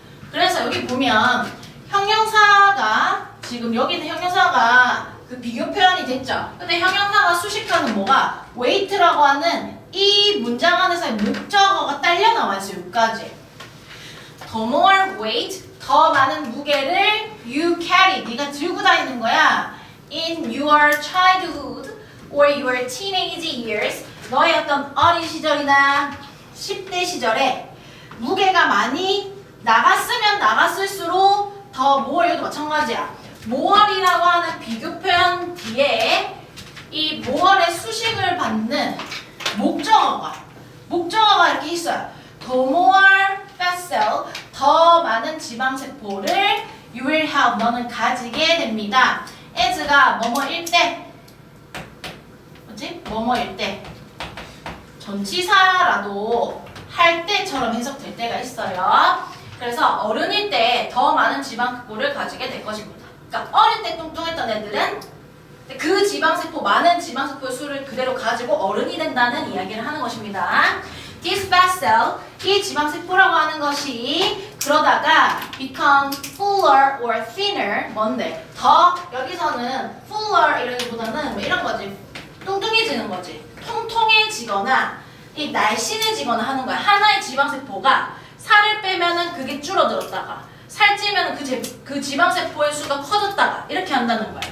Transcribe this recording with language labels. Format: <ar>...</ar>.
<ko>그래서 여기 보면 형용사가 지금 여기 있는 형용사가 그 비교 표현이 됐죠. 근데 형용사가 수식하는 뭐가 weight라고 하는 이 문장 안에서의 목적어가 딸려 나와 있어요. 여기까지.</ko> <en>The more weight,</en> <ko>더 많은 무게를</ko> <en>you carry,</en> <ko>네가 들고 다니는 거야.</ko> <en>In your childhood or your teenage years,</en> <ko>너의 어떤 어린 시절이나 10대, 시절에 무게가 많이 나갔으면 나갔을수록 더 more, 이것도 마찬가지야. more이라고 하는 비교 표현 뒤에 이 more의 수식을 받는 목적어가 이렇게 있어요. 더</ko> <en>more fat cell,</en> <ko>더 많은 지방세포를</ko> <en>you will have,</en> <ko>너는 가지게 됩니다. as가 뭐뭐일 때, 뭐지? 뭐뭐일 때. 전치사라도 할 때처럼 해석될 때가 있어요. 그래서 어른일 때 더 많은 지방세포를 가지게 될 것입니다. 그러니까 어릴 때 뚱뚱했던 애들은 그 지방세포, 많은 지방세포의 수를 그대로 가지고 어른이 된다는 이야기를 하는 것입니다.</ko> <en>This fat cell,</en> <ko>이 지방세포라고 하는 것이 그러다가</ko> <en>become fuller or thinner,</en> <ko>뭔데? 더, 여기서는 fuller 이라기보다는 뭐 이런 거지. 뚱뚱해지는 거지. 통통해지거나 이 날씬해지거나 하는 거야. 하나의 지방세포가 살을 빼면은 그게 줄어들었다가 살찌면 그 지방세포의 수가 커졌다가 이렇게 한다는 거야.</ko>